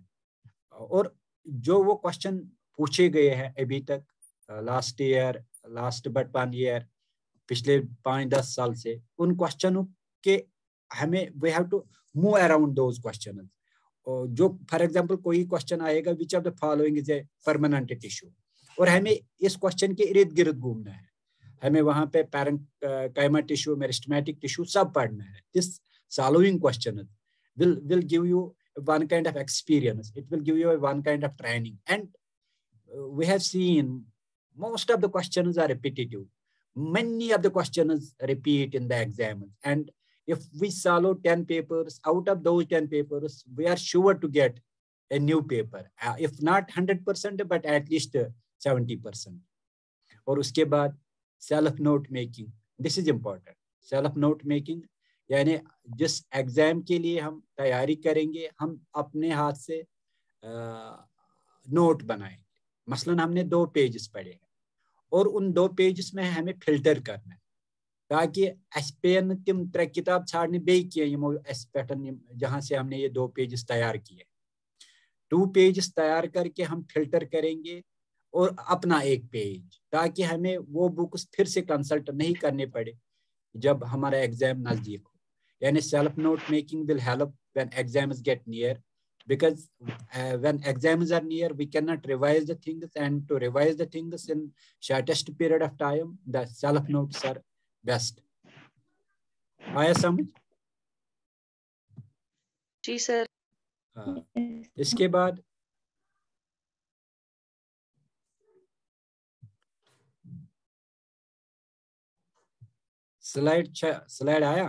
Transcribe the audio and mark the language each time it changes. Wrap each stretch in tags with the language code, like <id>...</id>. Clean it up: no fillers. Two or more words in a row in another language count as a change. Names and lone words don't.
<hi>और जो वो क्वेश्चन पूछे गए हैं अभी तक,</hi> <en>last year, last but 1 year,</en> <hi>पिछले 5-10 साल से, उन क्वेश्चनों के हमें</hi> <en>we have to move around those question.</en> <hi>जो</hi> <en>for example</en> <hi>कोई क्वेश्चन आएगा,</hi> <en>which of the following is a permanent tissue,</en> <hi>और हमें इस क्वेश्चन के इर्द गिर्द घूमना है। हमें वहां पे</hi> <en>parenchyma tissue, meristematic tissue</en> <hi>सब पढ़ना है।</hi> <en>this following question will give you one kind of experience, it will give you one kind of training, and we have seen most of the questions are repetitive. Many of the questions repeat in the exams, and if we follow 10 papers, out of those 10 papers, we are sure to get a new paper, if not 100%, but at least 70%.</en> <hi>और उसके बाद</hi> <en>self note making, this is important. self note making</en> <hi>यानी जिस एग्जाम के लिए हम तैयारी करेंगे, हम अपने हाथ से नोट बनाएंगे। मसलन हमने 2 पेजेस पढ़े हैं और उन 2 पेजेस में हमें फिल्टर करना है, ताकि</hi> <ks>अस पे तिम 3 किताब छाड़ने बे यमो</ks> <hi>जहां से हमने ये 2 पेजेस तैयार किए। 2 पेजेस तैयार करके हम फिल्टर करेंगे और अपना 1 पेज, ताकि हमें वो बुक्स फिर से कंसल्ट नहीं करने पड़े जब हमारा एग्जाम नजदीक हो।</hi> <en>यानी self note making will help when exams get near, because when exams are near, we cannot revise the things, and to revise the things in shortest period of time, the self notes are best.</en> <hi>आया समझ? जी सर। इसके बाद स्लाइड आया?</hi>